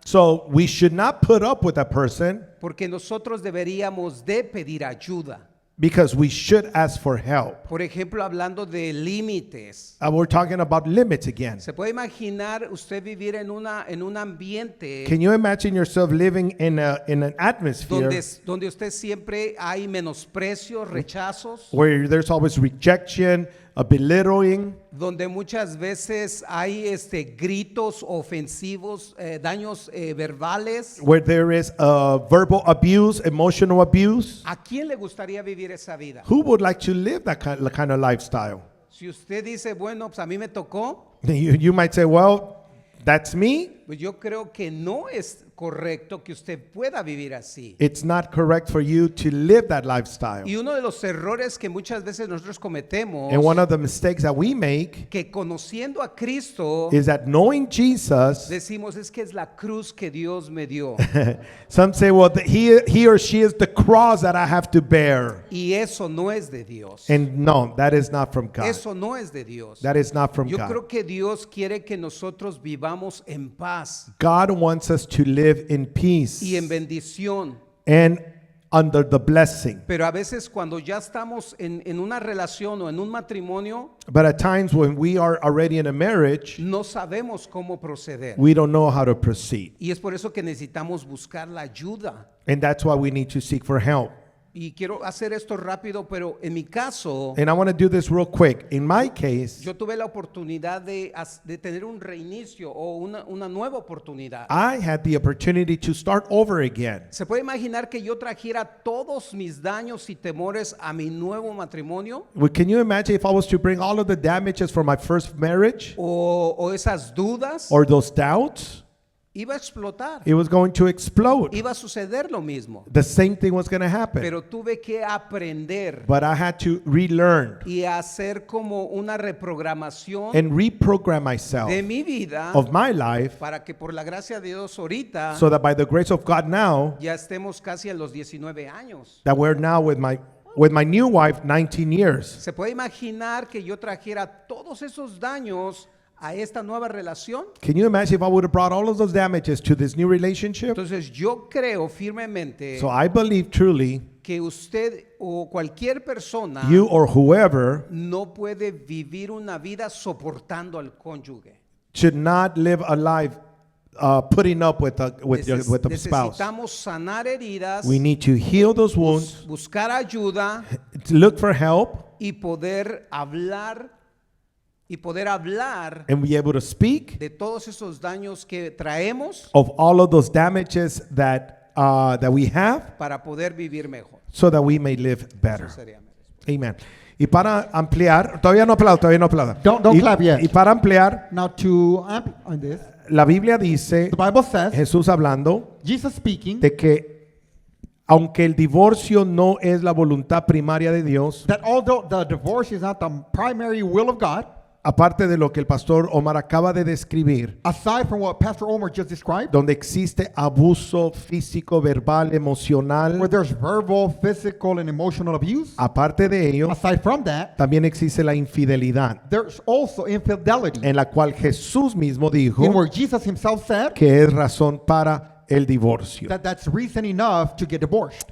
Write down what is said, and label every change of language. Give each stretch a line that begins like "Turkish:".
English: So we should not put up with that person
Spanish: porque nosotros deberíamos de pedir ayuda.
English: because we should ask for help.
Spanish: Por ejemplo, hablando de límites.
English: We're talking about limits again.
Spanish: ¿Se puede imaginar usted vivir en un ambiente
English: Can you imagine yourself living in an atmosphere
Spanish: donde usted siempre hay menosprecios, rechazos,
English: where there's always rejection, a belittling,
Spanish: donde muchas veces hay gritos ofensivos, daños verbales?
English: where there is verbal abuse, emotional abuse?
Spanish: ¿A quién le gustaría vivir esa vida?
English: Who would like to live that kind of lifestyle?
Spanish: Si usted dice, bueno, pues a mí me tocó,
English: You might say, well, that's me.
Spanish: pues yo creo que no es correcto que usted pueda vivir así.
English: It's not correct for you to live that lifestyle.
Spanish: Y uno de los errores que muchas veces nosotros cometemos,
English: And one of the mistakes that we make
Spanish: que conociendo a Cristo,
English: is that knowing Jesus,
Spanish: decimos es que es la cruz que Dios me dio.
English: some say, well, he or she is the cross that I have to bear.
Spanish: Y eso no es de Dios.
English: And no, that is not from God.
Spanish: Eso no es de Dios.
English: That is not from
Spanish: Yo
English: God.
Spanish: creo que Dios quiere que nosotros vivamos en paz
English: God wants us to live in peace
Spanish: y en bendición.
English: and under the blessing.
Spanish: Pero a veces cuando ya estamos en una relación o en un matrimonio,
English: But at times when we are already in a marriage,
Spanish: no sabemos cómo proceder.
English: we don't know how to proceed.
Spanish: Y es por eso que necesitamos buscar la ayuda.
English: And that's why we need to seek for help.
Spanish: Y quiero hacer esto rápido, pero en mi caso,
English: And I want to do this real quick. In my case,
Spanish: yo tuve la oportunidad de tener un reinicio o una nueva oportunidad.
English: I had the opportunity to start over again.
Spanish: ¿Se puede imaginar que yo trajera todos mis daños y temores a mi nuevo matrimonio?
English: Well, can you imagine if I was to bring all of the damages from my first marriage
Spanish: O esas dudas?
English: or those doubts?
Spanish: Iba a explotar.
English: It was going to explode.
Spanish: Iba a suceder lo mismo.
English: The same thing was going to happen.
Spanish: Pero tuve que aprender
English: But I had to relearn
Spanish: y hacer como una reprogramación
English: and reprogram myself
Spanish: de mi vida
English: of my life
Spanish: para que por la gracia de Dios ahorita
English: so that by the grace of God now,
Spanish: ya estemos casi a los 19 años.
English: that we're now with my new wife 19 years.
Spanish: ¿Se puede imaginar que yo trajera todos esos daños a esta nueva relación?
English: Can you imagine if I would have brought all of those damages to this new relationship?
Spanish: Entonces yo creo firmemente
English: So I believe truly
Spanish: que usted o cualquier persona
English: you or whoever
Spanish: no puede vivir una vida soportando al cónyuge.
English: should not live a life putting up with the spouse.
Spanish: Necesitamos sanar heridas,
English: We need to heal those wounds,
Spanish: buscar ayuda
English: to look for help,
Spanish: y poder hablar
English: and be able to speak
Spanish: de todos esos daños que traemos
English: of all of those damages that we have,
Spanish: para poder vivir mejor.
English: so that we may live better.
Spanish: Eso sería mi respuesta.
English: Amen.
Spanish: Y para ampliar, todavía no aplaudo.
English: Don't
Spanish: Y-
English: clap yet.
Spanish: Y para ampliar,
English: Now to amp on this,
Spanish: la Biblia dice,
English: the Bible says,
Spanish: Jesús hablando,
English: Jesus speaking,
Spanish: de que aunque el divorcio no es la voluntad primaria de Dios,
English: that although the divorce is not the primary will of God,
Spanish: aparte de lo que el pastor Omar acaba de describir,
English: aside from what Pastor Omar just described,
Spanish: donde existe abuso físico, verbal,
English: where
Spanish: emocional,
English: there's verbal, physical, and emotional abuse,
Spanish: aparte de ello,
English: aside from that,
Spanish: también existe la infidelidad,
English: there's also infidelity,
Spanish: en la cual Jesús mismo dijo
English: in where Jesus himself said
Spanish: que es razón para el divorcio.
English: that that's reason enough to get divorced.